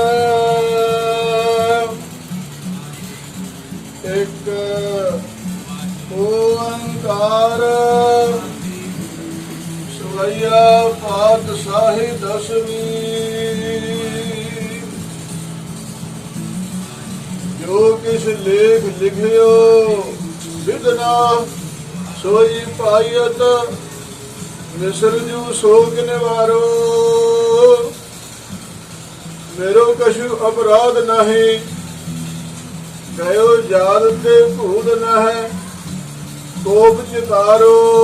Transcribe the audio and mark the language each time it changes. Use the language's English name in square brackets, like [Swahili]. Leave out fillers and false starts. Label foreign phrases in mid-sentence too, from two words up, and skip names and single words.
[Punjabi] ਇੱਕ ਓੰਕਾਰ ਸਵਈਆ ਪਾਤਸ਼ਾਹੀ ਦਸਵੀਂ। [Braj] ਜੋ ਕਿਛ ਲੇਖ ਲਿਖਿਓ ਵਿਦਨਾ, सोई पायत मिसर जू शोक निवारो। मेरो कछु अपराध नहीं, गयो याद ते भूल न है, कोप चितारो।